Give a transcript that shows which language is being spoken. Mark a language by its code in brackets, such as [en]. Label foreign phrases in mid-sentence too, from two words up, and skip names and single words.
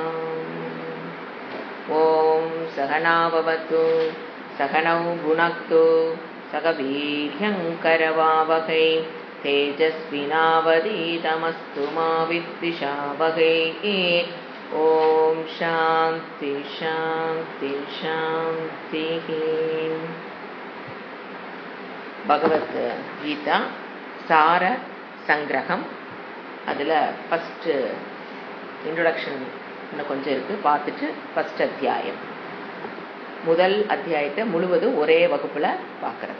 [sa] ॐ सहना भवतु सहनौ भुनक्तु सह वीर्यङ्करवावहै तेजस्विनावधीतमस्तु मा विद्विषावहै। ॐ शान्ति शान्ति शान्तिः। [ta] பகவத் கீதா சார சங்கிரகம். அதில் [en] first introduction [ta] இன்னும் கொஞ்சம் இருக்குது, பார்த்துட்டு ஃபஸ்ட் அத்தியாயம். முதல் அத்தியாயத்தை முழுவதும் ஒரே வகுப்பில் பார்க்குறது.